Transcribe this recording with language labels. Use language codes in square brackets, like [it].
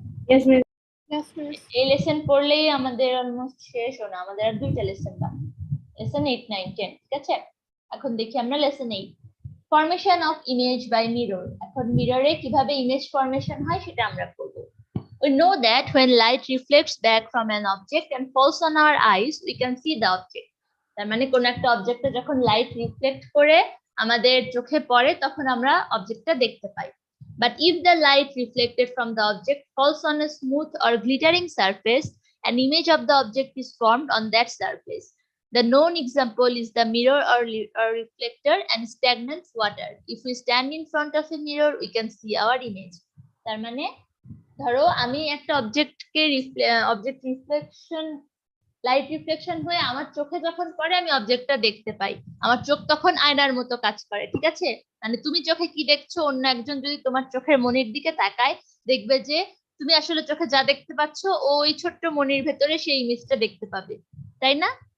[en] Yes, miss. Yes, miss. [bn] এই lesson পড়লেই আমাদের অলমোস্ট শেষ, না আমাদের আর দুইটা লেসন বাকি, লেসন 8, 9, 10, ঠিক আছে? এখন দেখি আমরা lesson 8, [en] Formation of image by mirror. [bn] এখন মিররে কিভাবে ইমেজ ফরমেশন হয় সেটা আমরা করব। [en] We know that when light reflects back from an object and falls on our eyes, we can see the object. [bn] তার মানে কোন একটা অবজেক্টে যখন লাইট রিফ্লেক্ট করে আমাদের চোখে পড়ে, তখন আমরা অবজেক্টটা দেখতে পাই। [en] But if the light reflected from the object falls on a smooth or glittering surface, an image of the object is formed on that surface. The known example is the mirror or reflector and stagnant water. If we stand in front of a mirror, we can see our image. [bn] তার মানে ধরো আমি একটা object reflection, light reflection হয়ে আমার চোখে যখন পড়ে, আমি অবজেক্টটা দেখতে পাই, আমার চোখ তখন আয়নার মতো কাজ করে, ঠিক আছে? মানে তুমি চোখে কি দেখছো, অন্য একজন যদি তোমার চোখের মনির দিকে তাকায়, দেখবে যে তুমি আসলে চোখে যা দেখতে পাচ্ছ, ওই ছোট্ট মনির ভেতরে সেই ইমেজটা দেখতে পাবে, তাই না?